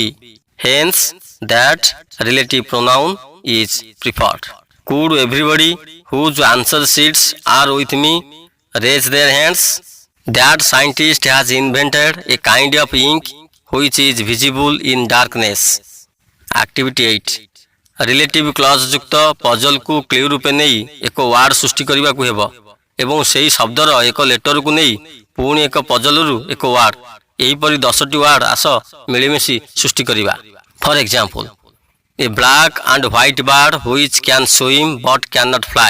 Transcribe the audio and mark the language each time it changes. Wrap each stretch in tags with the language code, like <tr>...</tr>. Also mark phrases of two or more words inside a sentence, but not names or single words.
<en>Hence, that relative pronoun is preferred. Could everybody whose answer sheets are with me raise their hands? That scientist has invented a kind of ink which is visible in darkness. Activity 8. relative clause</en> <or>ଯୁକ୍ତ ପଜଲ୍କୁ କ୍ଲ୍ୟୁ ରୂପେ ନେଇ ଏକ ୱାର୍ଡ ସୃଷ୍ଟି କରିବାକୁ ହେବ ଏବଂ ସେହି ଶବ୍ଦର ଏକ ଲେଟରକୁ ନେଇ ପୁଣି ଏକ ପଜଲରୁ ଏକ ୱାର୍ଡ ଏହିପରି 10ଟି ୱାର୍ଡ ଆସ ମିଳିମିଶି ସୃଷ୍ଟି କରିବା।</or> <en>For example, a black and white bird which can swim but can not fly.</en>